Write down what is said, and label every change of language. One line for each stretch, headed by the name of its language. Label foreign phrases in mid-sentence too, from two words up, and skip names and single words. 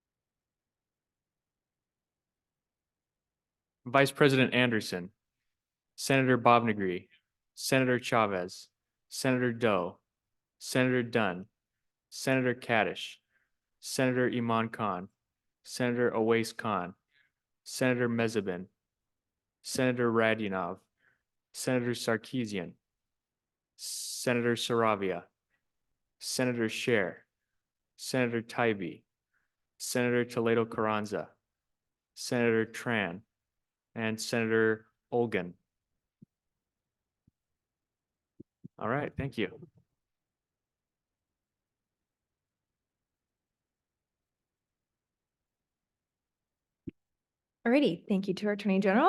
English: Vice President Anderson, Senator Bobnagree, Senator Chavez, Senator Doe, Senator Dunn, Senator Kaddish, Senator Iman Khan, Senator Awais Khan, Senator Mezabin, Senator Radionov, Senator Sarkeesian, Senator Saravia, Senator Scher, Senator Tybee, Senator Toledo Carranza, Senator Tran, and Senator Olgan. All right, thank you. Alrighty, thank you to our Attorney General.